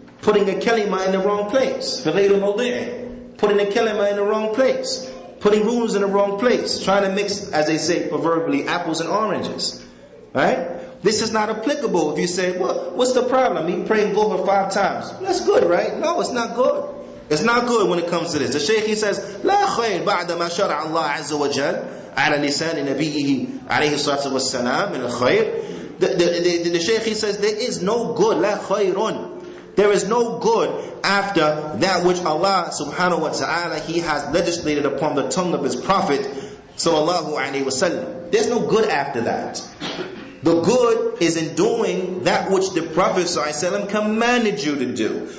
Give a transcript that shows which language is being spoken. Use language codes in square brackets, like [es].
[en] Putting a kalima in the wrong place. Putting a kalima in the wrong place. Putting rules in the wrong place. Trying to mix, as they say proverbially, apples and oranges. Right? This is not applicable if you say, well, what's the problem? He praying Dhuhr 5 times. That's good, right? No, it's not good. It's not good when it comes to this. The Shaykh, he says, [ar] لا خير بعد ما شرع الله عز وجل على لسان نبيه عليه الصلاة والسلام من الخير. [en] The Shaykh, he says, there is no good. [ar] لا خير. [en] There is no good after that which Allah subhanahu wa ta'ala, He has legislated upon the tongue of His Prophet sallallahu alaihi wasallam. There's no good after that. The good is in doing that which the Prophet ﷺ commanded you to do.